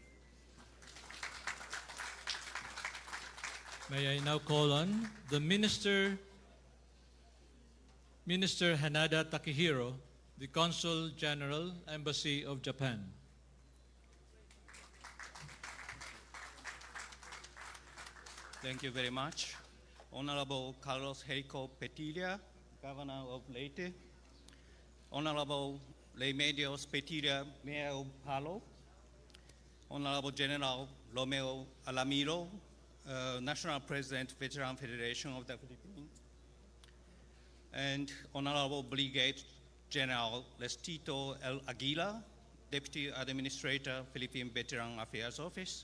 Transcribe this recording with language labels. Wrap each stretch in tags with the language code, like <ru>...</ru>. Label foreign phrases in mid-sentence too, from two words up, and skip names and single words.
<en>May I now call on the Minister Hanada Takehiro, the Consul General, Embassy of Japan. Thank you very much. Honorable Carlos Herico Petilla, Governor of Leyte. Honorable Remedios Petilla, Mayor of Palo. Honorable General Romeo Alamiro, National President, Veteran Federation of the Philippines. And Honorable Brigadier General Lestito L. Aguila, Deputy Administrator, Philippine Veteran Affairs Office.</en>